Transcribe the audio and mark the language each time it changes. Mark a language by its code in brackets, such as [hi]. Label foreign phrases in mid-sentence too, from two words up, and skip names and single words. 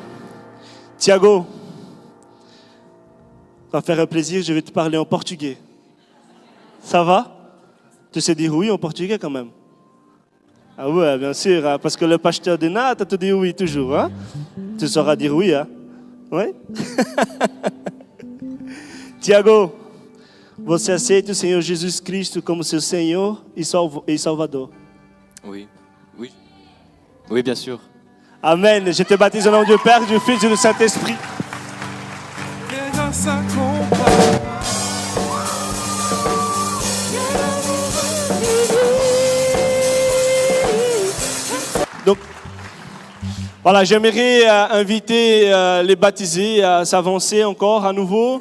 [fr] Tiago, ça va faire un plaisir, je vais te parler en portugais. Ça va? Tu sais dire oui en portugais quand même? Ah ouais, bien sûr, hein, parce que le pasteur de Nata te dit oui toujours. Hein? Tu sauras dire oui, hein? Oui? [pt] Tiago, você aceita o Senhor Jesus Cristo como seu Senhor e Salvador? [fr] Oui. Oui. Oui, bien sûr. Amen. Je te baptise au nom du Père, du Fils et du Saint-Esprit. Donc, voilà, j'aimerais inviter les baptisés à s'avancer encore à nouveau.